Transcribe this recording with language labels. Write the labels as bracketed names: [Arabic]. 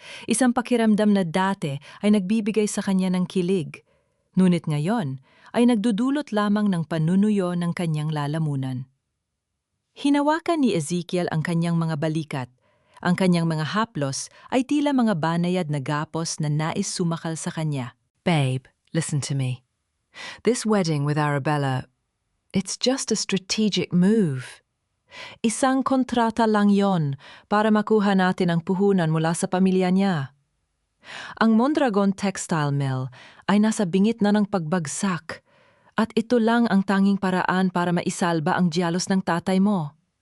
[Filipino] Isang pakiramdam na dati ay nagbibigay sa kanya ng kilig, ngunit ngayon ay nagdudulot lamang ng panunuyo ng kanyang lalamunan. Hinawakan ni Ezekiel ang kanyang mga balikat. Ang kanyang mga haplos ay tila mga banayad na gapos na nais sumakal sa kanya. [English] "Babe, listen to me. This wedding with Arabella, it's just a strategic move. [Filipino] Isang kontrata lang yon para makuha natin ang puhunan mula sa pamilya niya. Ang Mondragon Textile Mill ay nasa bingit na ng pagbagsak at ito lang ang tanging paraan para maisalba ang diyalos ng tatay mo.